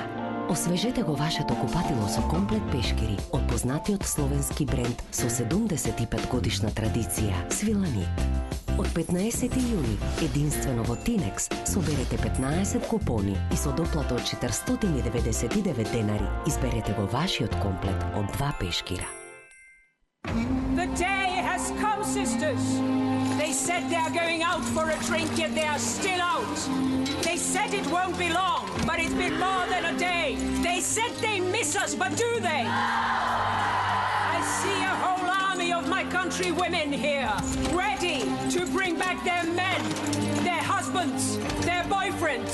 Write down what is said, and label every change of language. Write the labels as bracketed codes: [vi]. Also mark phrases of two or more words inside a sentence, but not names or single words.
[mk] Освежете го вашето купатило со комплет пешкири од познатиот словенски бренд со 75 годишна традиција Свиланит. Од 15 јуни, единствено во Тинекс, соберете 15 купони и со доплата од 499 денари изберете го вашиот комплет од 2 пешкира. [en] The day has come, sisters. They said they are going out for a drink, yet they are still out. They said it won't be long, but it's been more than a day. They said they miss us, but do they? I see a whole army of my country women here, ready to bring back their men, their husbands, their boyfriends.